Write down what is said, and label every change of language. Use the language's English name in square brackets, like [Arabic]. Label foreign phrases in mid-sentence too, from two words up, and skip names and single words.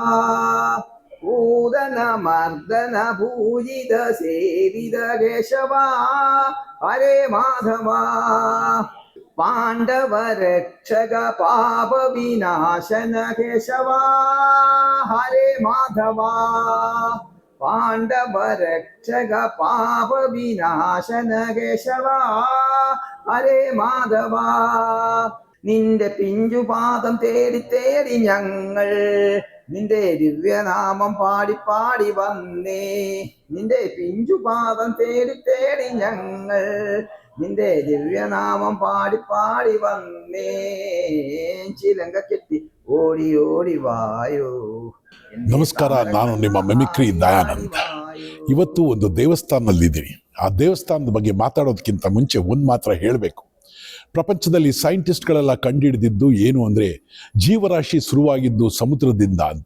[Sanskrit] ಕೂದನ ಮರ್ದನ ಪೂಜಿತ ಸೇವಿದ ಕೇಶವ ಹರೇ ಮಾಧವ. ಪಾಂಡವ ರಕ್ಷಕ ಪಾಪ ವಿನಾಶನ ಕೇಶವ ಹರೇ ಮಾಧವ. ಪಾಂಡವ ರಕ್ಷಕ ಪಾಪ ವಿನಾಶನ കേശവ ഹരേ മാധവ. [Malayalam] നിന്റെ പിഞ്ചുപാദം തേടി തേടി ഞങ്ങൾ നിന്റെ ദിവ്യനാമം പാടി പാടി വന്നേ. നിന്റെ പിഞ്ചുപാദം തേടി തേടി ഞങ്ങൾ നിന്റെ ദിവ്യനാമം പാടി പാടി വന്നേ. ചിലങ്ക കെട്ടി ഓടി ഓടി വായോ. [Kannada] ನಮಸ್ಕಾರ, ನಾನು ನಿಮ್ಮ ಮಿಮಿಕ್ರಿ ದಯಾನಂದ್. ಇವತ್ತು ಒಂದು ದೇವಸ್ಥಾನದಲ್ಲಿದ್ದೀನಿ. ಆ ದೇವಸ್ಥಾನದ ಬಗ್ಗೆ ಮಾತಾಡೋದಕ್ಕಿಂತ ಮುಂಚೆ ಒಂದು ಮಾತ್ರ ಹೇಳಬೇಕು. ಪ್ರಪಂಚದಲ್ಲಿ ಸೈಂಟಿಸ್ಟ್ಗಳೆಲ್ಲ ಕಂಡುಹಿಡಿದಿದ್ದು ಏನು ಅಂದರೆ, ಜೀವರಾಶಿ ಶುರುವಾಗಿದ್ದು ಸಮುದ್ರದಿಂದ ಅಂತ.